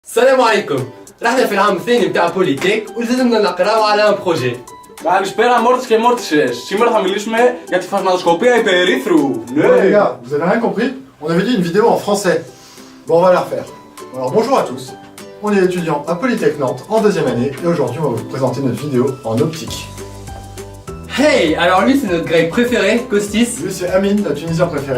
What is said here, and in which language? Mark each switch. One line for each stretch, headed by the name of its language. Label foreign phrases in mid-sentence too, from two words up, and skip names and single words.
Arabic: السلام عليكم. رحنا في العام الثاني بتاع بوليتيك ولازمنا نقراو على ان بروجي.
Greek: Καλησπέρα μόρτες και μόρτισες. Σήμερα θα μιλήσουμε για τη φαρμακοσκοπία υπερήθρωου.
French: Les gars, vous avez rien compris? On avait dit une vidéo en français. Bon, on va la refaire. Alors bonjour à tous. On est étudiant à Polytech Nantes en deuxième année et aujourd'hui on va vous présenter notre vidéo en optique. Hey, alors lui c'est notre grec préféré, Costis. Lui c'est Amine, notre Tunisien préféré.